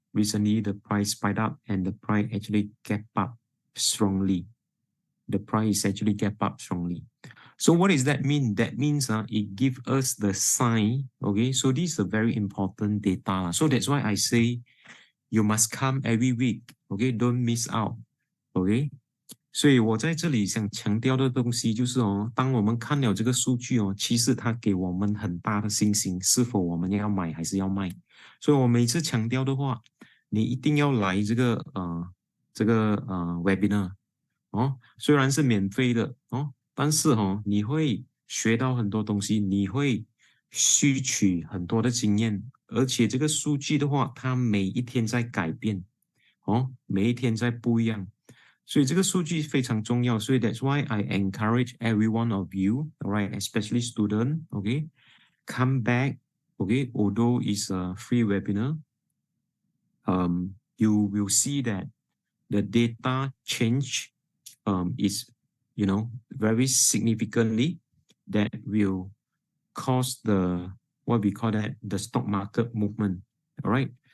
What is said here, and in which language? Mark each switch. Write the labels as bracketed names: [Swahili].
[English] Recently, the price spiked up and the price actually gap up strongly. The price actually gap up strongly. So what does that mean? That means it gives us the sign. Okay, so this is a very important data. So that's why I say you must come every week. Okay, don't miss out. [Chinese] Okay, 所以我在这里想强调的东西就是当我们看了这个数据其实它给我们很大的信心，是否我们要买还是要卖。所以我每次强调的话，你一定要来这个webinar。虽然是免费的但是你会学到很多东西，你会吸取很多的经验，而且这个数据的话，它每一天在改变每一天在不一样，所以这个数据非常重要。 [English] 所以 that's why I encourage every one of you, alright, especially student, okay, come back, okay, although it's a free webinar, you will see that the data change is, very significantly that will cause the, what we call that, the stock market movement, all right?